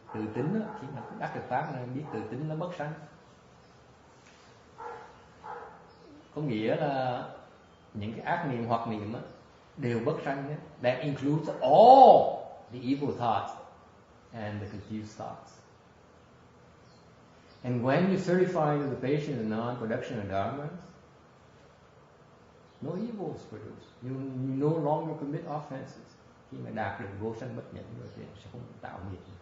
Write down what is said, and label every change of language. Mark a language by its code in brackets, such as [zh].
[vi] Tự tính đó, khi mà đắc được pháp này biết tự tính nó bất sanh. Có nghĩa là những cái ác niệm hoặc niệm đó, đều bất sanh nhé. [en] That includes all the evil thoughts and the confused thoughts. And when you certify to the patient the non-production of dharmas, no evil is produced. You no longer commit offenses. [vi] Khi mà đạt được vô sanh bất nhẫn rồi thì sẽ không tạo nghiệp.